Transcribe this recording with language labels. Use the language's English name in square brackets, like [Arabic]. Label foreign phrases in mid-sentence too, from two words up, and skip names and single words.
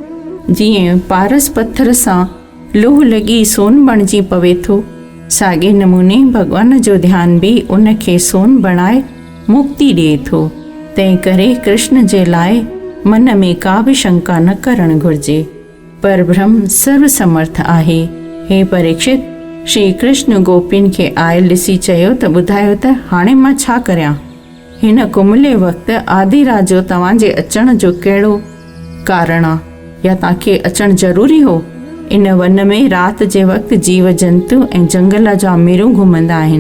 [Sindhi] जीअं पारस पत्थर सां लोह लॻी सोन बणिजी पवे थो, साॻे नमूने भॻवान जो ध्यानु बि उन खे सोन बणाए मुक्ति ॾिए थो। तंहिं करे कृष्ण जे लाइ मन में का बि शंका न करणु घुर्जे। पर ब्रह्म सर्व समर्थ आहे। हे परीक्षित, श्री कृष्ण गोपियुनि खे आयल ॾिसी चयो त ॿुधायो त हाणे मां छा करियां? हिन कुमले वक़्तु आदि रात जो तव्हांजे अचण जो कहिड़ो कारण आहे, या तव्हांखे अचणु ज़रूरी हो? इन वन में राति जे वक़्तु जीव जंतु ऐं जंगल जा मेरूं घुमंदा आहिनि।